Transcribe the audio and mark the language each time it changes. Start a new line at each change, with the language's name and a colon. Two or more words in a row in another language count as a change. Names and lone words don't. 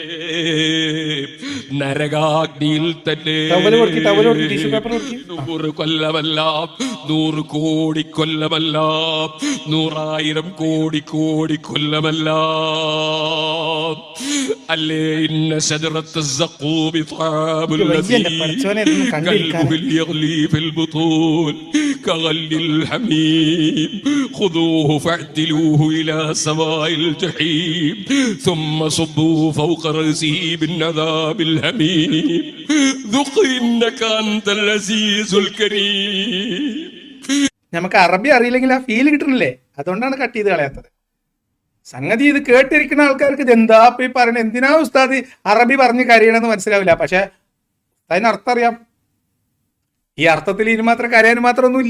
Malayalam: 100 കൊല്ലമല്ല, 100 കോടി കൊല്ലമല്ല, 100,000 കോടി കൊല്ലമല്ല.
Arabic: അല്ലേ ഇന്ന شجرة الزقوم طعام الذين كالمهل يغلي في البطون كغلي الحميم خذوه فاعتلوه إلى سواء الجحيم ثم صبوا فوق رأسه من عذاب الحميم ذق إنك أنت العزيز الكريم.
Malayalam: നമുക്ക് അറബി അറിയില്ലെങ്കിൽ ആ ഫീൽ കിട്ടുന്നില്ലേ? അതുകൊണ്ടാണ് കട്ട് ചെയ്ത് കളയാത്തത്. സംഗതി ഇത് കേട്ടിരിക്കുന്ന ആൾക്കാർക്ക് ഇത് എന്താ ഈ പറയണത്, എന്തിനാ ഉസ്താദ് അറബി പറഞ്ഞ് കരയണമെന്ന് മനസ്സിലാവില്ല. പക്ഷെ അതിനർത്ഥം അറിയാം. ഈ അർത്ഥത്തിൽ ഇനി മാത്രം കരയാനും മാത്രമൊന്നുമില്ല.